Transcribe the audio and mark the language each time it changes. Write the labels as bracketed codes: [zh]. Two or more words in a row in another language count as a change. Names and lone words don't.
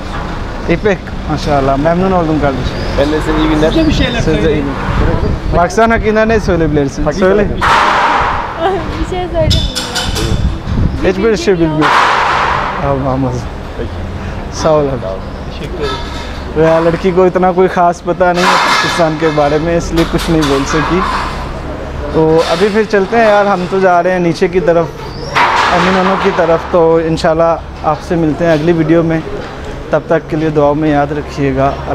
[tr] İpek. Maşallah. Memnun oldum kardeşim. Ben de size iyi günler. Siz de iyi. Pakistan hakkında ne söyleyebilirsin? Söyle. Bir şey söylemiyorum. Hiçbir şey bilmiyorum. Allah'ım. Sağ ol abi. teşekkür ederim. [ur] تو یار لڑکی کو اتنا کوئی خاص پتا نہیں ہے پاکستان کے بارے میں، اس لیے کچھ نہیں بول سکی. تو ابھی پھر چلتے ہیں یار، ہم تو جا رہے ہیں نیچے کی طرف، امینوں کی طرف. تو ان شاء اللہ آپ سے ملتے ہیں اگلی ویڈیو میں، تب تک کے لیے دعا میں یاد رکھیے گا.